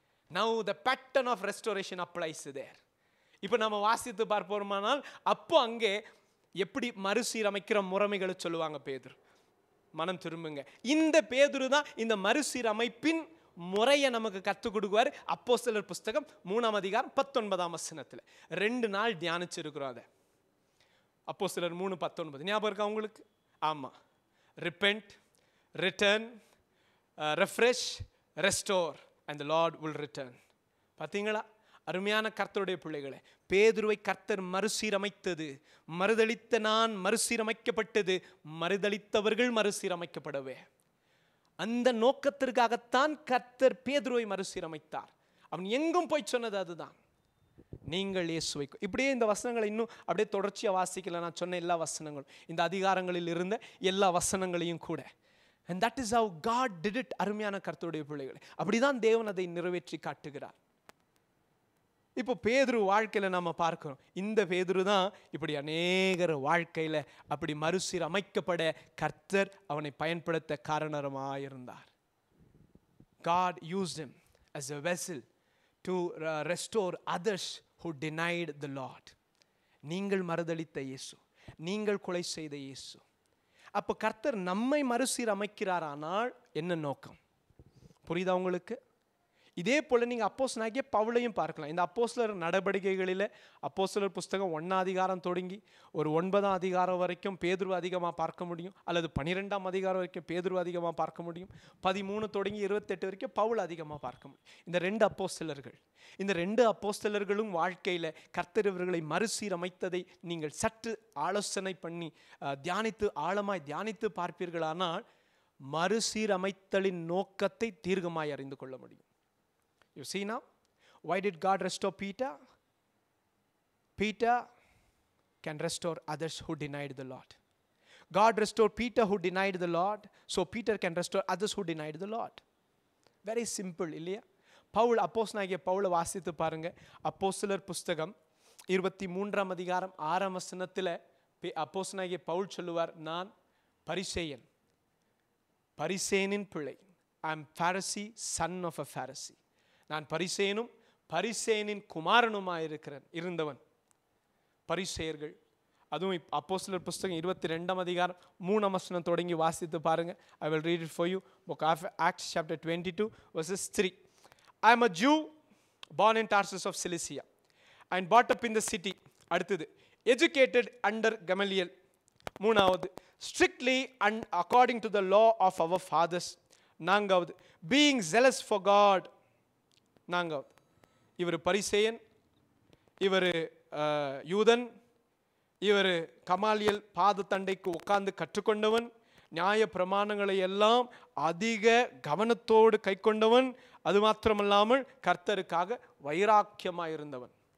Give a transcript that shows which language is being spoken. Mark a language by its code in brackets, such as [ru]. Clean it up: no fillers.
[en] Now the pattern of restoration applies there. [ta] இப்போ நம்ம வாசித்து பார்ப்போமானால் அப்போ அங்கே எப்படி மறுசீரமைக்கிற முறைமைகளை சொல்லுவாங்க பேதுரு. மனம் திரும்புங்க. இந்த பேதுரு தான் இந்த மறுசீரமைப்பின் முறையை நமக்கு கற்றுக் கொடுக்குவார். அப்போஸ்தலர் புஸ்தகம் 3ஆம் அதிகாரம் 19ஆம் வசனத்தில் 2 நாள் தியானிச்சிருக்கிறோம். அதை அப்போஸ்தலர் 3:19 ஞாபகம் இருக்கா உங்களுக்கு? ஆமா. [en] Repent, return, refresh, restore and the Lord will return. [ta] பார்த்தீங்களா? அருமையான கர்த்தருடைய பிள்ளைகளே, பேதுருவை கர்த்தர் மறுசீரமைத்தது. மறுதலித்த நான் மறுசீரமைக்கப்பட்டது, மறுதலித்தவர்கள் மறுசீரமைக்கப்படவே. அந்த நோக்கத்திற்காகத்தான் கர்த்தர் பேதுருவை மறுசீரமைத்தார். அவன் எங்கும் போய் சொன்னது அதுதான், நீங்கள் இயேசுவை. இப்படியே இந்த வசனங்களை இன்னும் அப்படியே தொடர்ச்சியாக வாசிக்கல. நான் சொன்ன எல்லா வசனங்களும், இந்த அதிகாரங்களில் இருந்த எல்லா வசனங்களையும் கூட. [en] And that is how God did it. [ta] அருமையான கர்த்தருடைய பிள்ளைகளே, அப்படிதான் தேவன் அதை நிறைவேற்றி காட்டுகிறார். இப்போ பேதுரு வாழ்க்கையில நாம பார்க்கிறோம். இந்த பேதுரு தான் இப்படி அநேகர் வாழ்க்கையில அப்படி மறுசீரமைக்கப்பட கர்த்தர் அவனை பயன்படுத்த காரணமாயிருந்தார். [en] God used him as a vessel to restore others who denied the Lord. [ta] நீங்கள் மறுதலித்த இயேசு, நீங்கள் கொலை செய்த இயேசு. அப்போ கர்த்தர் நம்மை மறுசீரமைக்கிறாரானால் என்ன நோக்கம் புரியுதா உங்களுக்கு? இதே போல நீங்க அப்போஸ்தலனாகிய பவுலையும் பார்க்கலாம். இந்த அப்போஸ்தலர் நடவடிக்கைகளில் அப்போஸ்தலர் புஸ்தகம் 1ஆம் அதிகாரம் தொடங்கி ஒரு 9ஆம் அதிகாரம் வரைக்கும் பேதுரு அதிகமாக பார்க்க முடியும், அல்லது 12ஆம் அதிகாரம் வரைக்கும் பேதுரு அதிகமாக பார்க்க முடியும், 13 தொடங்கி 28 வரைக்கும் பவுல் அதிகமாக பார்க்க முடியும். இந்த 2 அப்போஸ்தலர்கள், இந்த 2 அப்போஸ்தலர்களும் வாழ்க்கையில் கர்த்தர் இவர்களை மறுசீரமைத்ததை நீங்கள் சற்று ஆலோசனை பண்ணி தியானித்து ஆழமாய் தியானித்து பார்ப்பீர்களானால் மறுசீரமைத்தலின் நோக்கத்தை தீர்க்கமாய் அறிந்து கொள்ள முடியும். [en] You see now, why did God restore Peter? Peter can restore others who denied the Lord. God restored Peter who denied the Lord, so Peter can restore others who denied the Lord. Very simple, [ta] இல்லையா? பவுல், அப்போஸ்தலனாகிய பவுலை வாசித்து பாருங்க. அப்போஸ்தலர் புஸ்தகம் 23ஆம் அதிகாரம் 6ஆம் வசனத்தில் அப்போஸ்தலனாகிய பவுல் சொல்லுவார், நான் பரிசேயன், பரிசேயனின் பிள்ளை. [en] I am Pharisee, son of a Pharisee. [ta] நான் பரிசேயனும் பரிசேயனின் குமாரனுமாயிருக்கிறேன் இருந்தவன். பரிசேயர்கள், அதுவும் அப்போஸ்தலர் புஸ்தகம் 22ஆம் அதிகாரம் 3ஆம் வசனம் தொடங்கி வாசித்து பாருங்க. [en] I will read it for you. Book of Acts chapter 22 verses 3. I am a Jew born in Tarsus of Cilicia and brought up in the city. [ta] அடுத்தது, [en] educated under Gamaliel. [ta] மூணாவது, [en] strictly and according to the law of our fathers. [ta] நான்காவது, [en] being zealous for God. [ta] நான்காவது, இவர் பரிசேயன், இவர் யூதன், இவர் கமாலியல் பாத தண்டைக்கு உட்கார்ந்து கற்றுக்கொண்டவன், நியாய பிரமாணங்களை எல்லாம் அதிக கவனத்தோடு கை கொண்டவன், அது மாத்திரமல்லாமல் கர்த்தருக்காக வைராக்கியமாக இருந்தவன்.